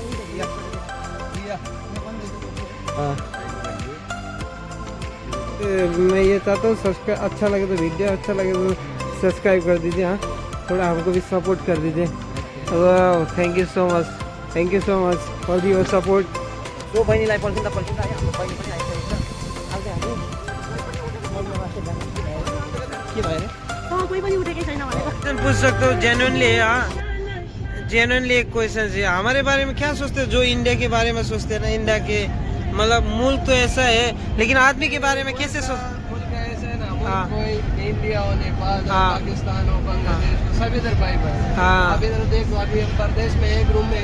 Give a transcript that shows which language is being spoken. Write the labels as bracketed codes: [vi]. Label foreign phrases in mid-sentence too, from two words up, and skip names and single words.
[hi] मैं ये चाहता हूँ सब्सक्राइब अच्छा लगे तो वीडियो अच्छा लगे तो सब्सक्राइब कर दीजिए हाँ थोड़ा हमको भी सपोर्ट कर दीजिए [en] thank you so much for your support [ne] सो बहिनीलाई पर्खिँदा आयो हाम्रो बहिनी पनि आइसकेको छ के भयो कोही पनि उठेकै छैन भनेको [hi] पूछ सकते हो जेन्युइनली एक क्वेश्चन है हमारे बारे में क्या सोचते हो जो इंडिया के बारे में सोचते हैं ना इंडिया के मतलब मुल्क तो ऐसा है लेकिन आदमी के बारे में कैसे सोच मुल्क ऐसा है ना कोई इंडिया हो नेपाल हो पाकिस्तान हो बांग्लादेश सब इधर भाई भाई अब इधर देखो अभी हम प्रदेश में एक रूम में